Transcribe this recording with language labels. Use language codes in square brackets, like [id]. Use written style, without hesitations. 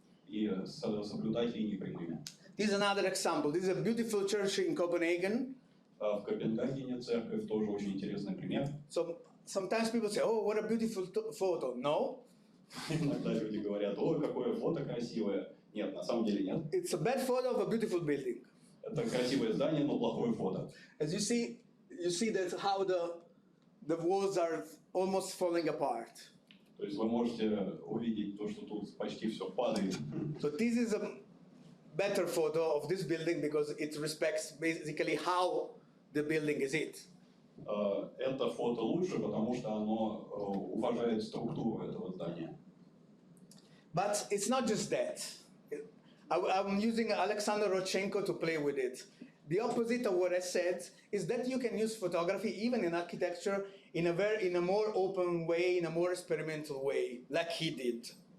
[ru] И соблюдать линии прямыми. [en] This is another example. This is a beautiful church in Copenhagen. [ru] В Копенгагене церковь тоже очень интересный пример. [en] So sometimes people say, "Oh, what a beautiful photo." No. [ru] Иногда люди говорят, ой, какое фото красивое. Нет, на самом деле нет. [en] It's a bad photo of a beautiful building. [ru] Это красивое здание, но плохое фото. [en] As you see that how the walls are almost falling apart. [ru] То есть вы можете увидеть то, что тут почти все падает. [en] So this is a better photo of this building because it respects basically how the building is it. [ru] Это фото лучше, потому что оно уважает структуру этого здания. [en] But it's not just that. I'm using Alexander Rodchenko to play with it. The opposite of what I said is that you can use photography even in architecture in a more open way, in a more experimental way, like he did.